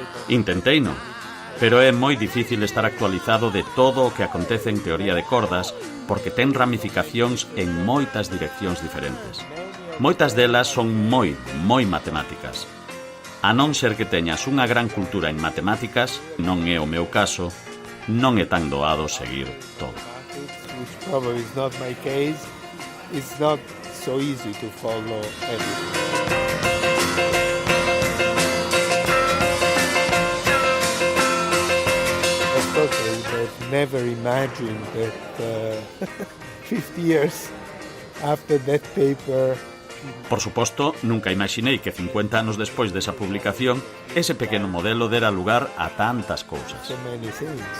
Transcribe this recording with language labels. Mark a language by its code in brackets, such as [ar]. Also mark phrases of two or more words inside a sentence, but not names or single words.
[gl] Intenteino, pero é moi difícil estar actualizado de todo o que acontece en teoría de cordas porque ten ramificacións en moitas direccións diferentes. Moitas delas son moi matemáticas. A non ser que teñas unha gran cultura en matemáticas, non é o meu caso, non é tan doado seguir todo. [en] Which probably is not my case. It's not so easy to follow everything. I've never imagined that 50 years after that paper. [gl] Por suposto, nunca imaginei que 50 anos despois desa publicación ese pequeno modelo dera lugar a tantas cousas. [en] So many things.